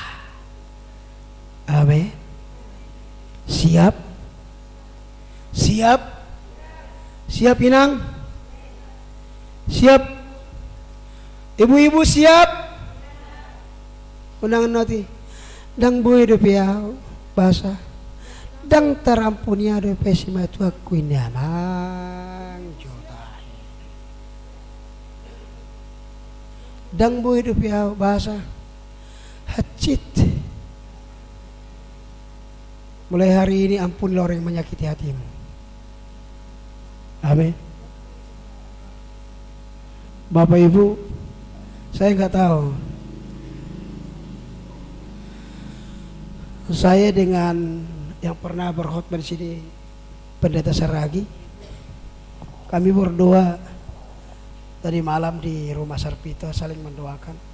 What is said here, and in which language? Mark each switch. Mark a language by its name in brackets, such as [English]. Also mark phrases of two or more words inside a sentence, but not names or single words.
[Indonesian] Amin. Siap? Siap? Siap Inang? Siap? Ibu-ibu siap? Undangan nanti. [Batak Toba] Dang boy do piao bahasa. Dang tarampunia do pesima tu aku ini amang jotai. Dang boy do piao bahasa. Hacit. [Indonesian] Mulai hari ini ampunilah orang yang menyakiti hatimu. Amin. Bapak Ibu, saya nggak tahu. Saya dengan yang pernah berkhotbah di sini, Pendeta Saragi, kami berdoa tadi malam di rumah Sarpita, saling mendoakan.